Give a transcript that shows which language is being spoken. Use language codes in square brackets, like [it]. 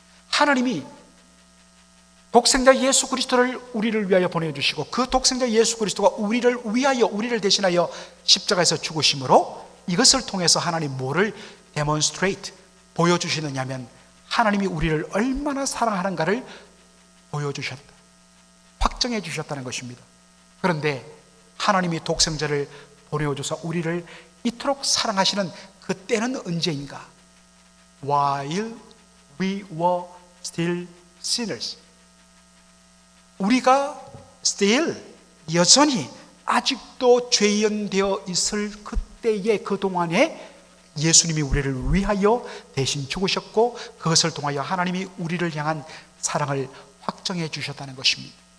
[ko] 하나님이 독생자 예수 그리스도를 우리를 위하여 보내주시고 그 독생자 예수 그리스도가 우리를 대신하여 십자가에서 죽으심으로 이것을 통해서 하나님 뭐를 demonstrate, 보여주시느냐면 하나님이 우리를 얼마나 사랑하는가를 보여주셨다, 확정해 주셨다는 것입니다. 그런데 하나님이 독생자를 보내어줘서 우리를 이토록 사랑하시는 그때는 언제인가? [en] While we were still sinners. [ko] 우리가 still, 여전히 아직도 죄인 되어 있을 그때의 그동안에 예수님이 우리를 위하여 대신 죽으셨고 그것을 통하여 하나님이 우리를 향한 사랑을 확정해 주셨다는 것입니다.